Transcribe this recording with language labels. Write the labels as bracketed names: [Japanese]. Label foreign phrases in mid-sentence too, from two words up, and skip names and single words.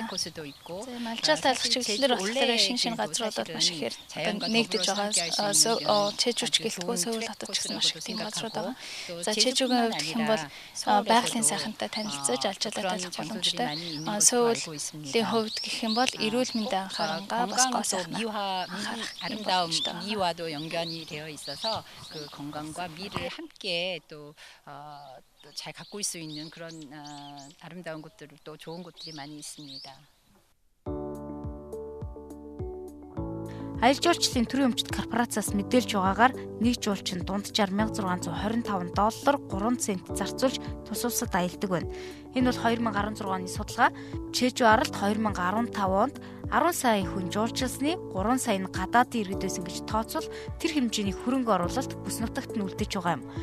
[Mongolian] За альчаал тайлах чиглэлээр болохоор шин газруудад маш ихээр нэгдэж байгаа. Чэжүүч гэлтгөө Сөүл хотод ч гэсэн маш их тийм газрууд байгаа. За Чэжүүгийн хувьд гэх юм бол байгалийн сайхантай танилцаж альчаалаа тайлах боломжтой. Сөүлийн хувьд гэх юм бол эрүүл мэндийн анхаарангаа бас гоо сайхна [Korean] 아름다운 미와도 연관이 되어 있어서 그 건강과 미를 함께 또 잘 가꿀 수 있는 그런 아름다운 곳들 또 좋은 곳들이 많이 있습니다. [Mongolian] Аялал жуулчлалын төрийн өмчт корпорациас мэдээлж байгаагаар нэг жуулчин дунджаар $1625 3 цент зарцуулж тус улсад аялдаг байна. Энэ бол 2016 оны судалгаа. Чэжүү аралд 2015 онд 10 сая хүн жуулчилсны 3 сая нь гадаадын иргэдээс ингэж тооцвол тэр хэмжээний хөрөнгө оруулалт бүс нутагт нь үлдэж байгаа юм.